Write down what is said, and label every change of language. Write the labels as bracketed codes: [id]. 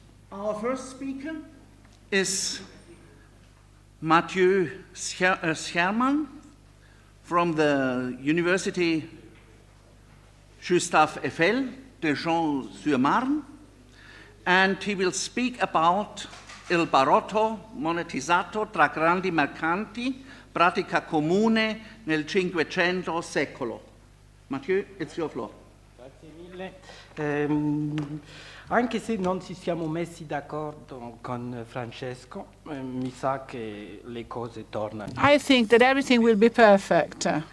[en] Our first speaker is Matthieu Scherman from the University Gustave Eiffel de Champs-sur-Marne, and he will speak about [it] il baratto, monetizzato tra grandi mercanti, pratica comune nel Cinquecento secolo. [en] Matthieu, it's your floor. [it] Grazie mille. Anche se non ci siamo messi d'accordo con Francesco, mi sa che le cose tornano. [en] I think that everything will be perfect.